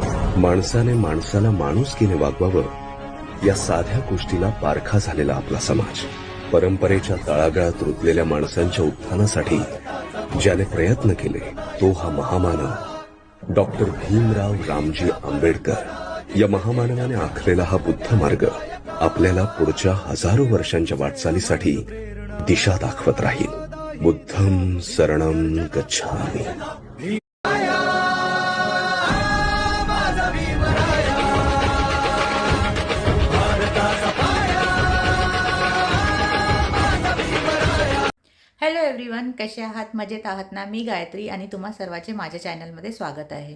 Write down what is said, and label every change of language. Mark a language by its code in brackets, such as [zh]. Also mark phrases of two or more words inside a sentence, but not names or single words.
[mr] माणसाने माणसाला माणुसकीने वागवावं या साध्या गोष्टीला पारखा झालेला आपला समाज, परंपरेच्या तळागाळात रुतलेल्या माणसांच्या उत्थानासाठी ज्याने प्रयत्न केले तो हा महामानव डॉक्टर भीमराव रामजी आंबेडकर। या महामानवाने आखलेला हा बुद्ध मार्ग आपल्याला पुढच्या हजारो वर्षांच्या वाटचालीसाठी दिशा दाखवत राहील। [pi] बुद्धं शरणं गच्छामि। [en] hello everyone, [mr] कसे आहात? मजेत आहात ना? मी गायत्री आणि तुम्हा सर्वांचे माझ्या चॅनलमध्ये स्वागत आहे।